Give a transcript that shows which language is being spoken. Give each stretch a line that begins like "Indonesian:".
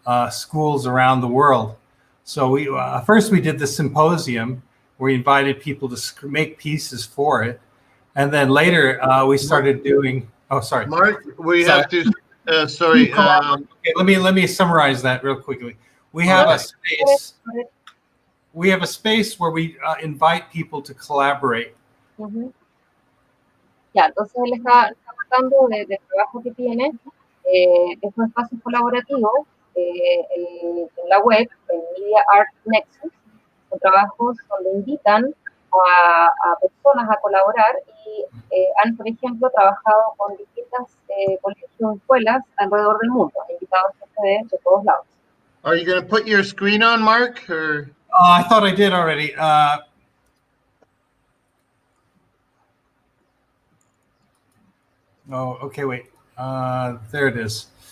English: schools around the world. So we first we did the symposium where we invited people to make pieces for it, and then later we started doing. Oh, sorry, Mark. We Sorry. have to. Sorry. Okay, let me summarize that real quickly. We have a space. We have a space where we invite people to collaborate.
Spanish: Ya, entonces él está contando del trabajo que tiene, estos espacios colaborativos en la web, en Media Art Nexus, son trabajos donde invitan a personas a colaborar y han, por ejemplo, trabajado con distintas colegios y escuelas alrededor del mundo, invitados de todos lados.
English: Are you going to put your screen on, Mark? Or? I thought I did already. Oh, okay, wait. There it is.